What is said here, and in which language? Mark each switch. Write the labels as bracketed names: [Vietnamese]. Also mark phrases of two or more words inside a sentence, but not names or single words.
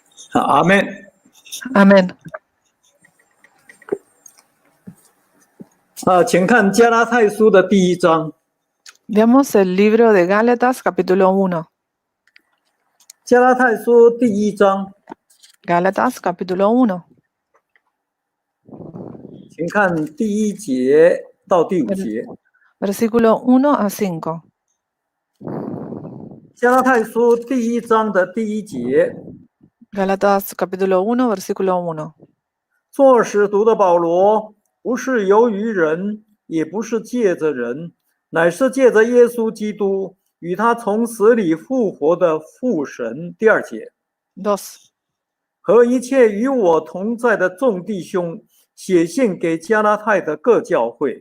[Chinese] 阿们。 [Spanish] Amén. [Chinese] 请看加拉太书的第1章。 [Spanish] Veamos el libro de Gálatas, capítulo 1. [Chinese] 加拉太书第1章， [Spanish] Gálatas, capítulo 1. [Chinese] 请看第1节到第5节。 [Spanish] Versículo 1 a 5. [Chinese] 加拉太书第1章的第1节， [Spanish] Gálatas, capítulo 1, versículo 1. [Chinese] 做使徒的保罗，不是由于人，也不是借着人，乃是借着耶稣基督与他从死里复活的父神。第2节， 2. 和一切与我同在的众弟兄，写信给加拉太的各教会。